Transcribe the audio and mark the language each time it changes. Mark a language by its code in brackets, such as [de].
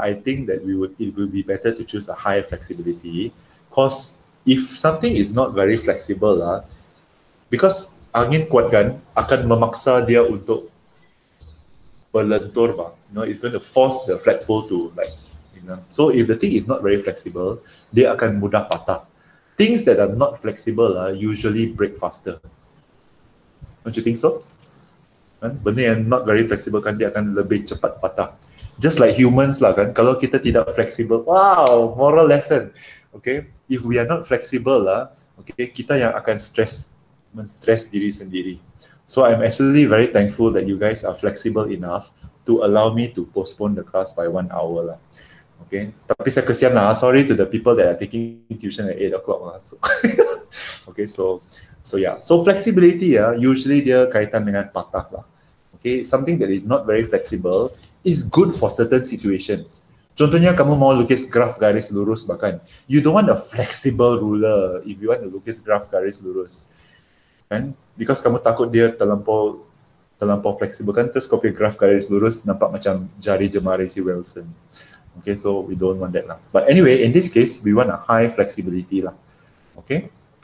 [en] I think that it will be better to choose a high flexibility, because if something is not very flexible because [ms] angin kuat kan akan memaksa dia untuk berlentur bah. [en] It's going to force the flagpole to so if the thing is not very flexible, [ms] dia akan mudah patah. [en] Things that are not flexible usually break faster. Don't you think so? [ms] Kan? Benda yang [en] not very flexible [ms] kan dia akan lebih cepat patah. [en] Just like humans [ms] lah kan, kalau kita tidak fleksibel, wow, [en] moral lesson. Okay, if we are not flexible lah, okay, [ms] kita yang akan men-stress diri sendiri. [en] So I'm actually very thankful that you guys are flexible enough to allow me to postpone the class by 1 hour lah. Okay, [ms] tapi saya kesian lah. [en] Sorry to the people that are taking tuition at 8 o'clock lah. So okay, so yeah. So flexibility usually [ms] dia kaitan dengan patah lah. [en] Okay, something that is not very flexible is good for certain situations. [ms] Contohnya kamu mau lukis graf garis lurus bahkan. [en] You don't want a flexible ruler if you want to [ms] lukis graf garis lurus. Kan? Because kamu takut dia terlampau fleksibel kan, terus kau graf garis lurus nampak macam jari jemari si Wilson. [en] Okay, so we don't want that lah. But anyway, in this case, we want a high flexibility lah. Okay.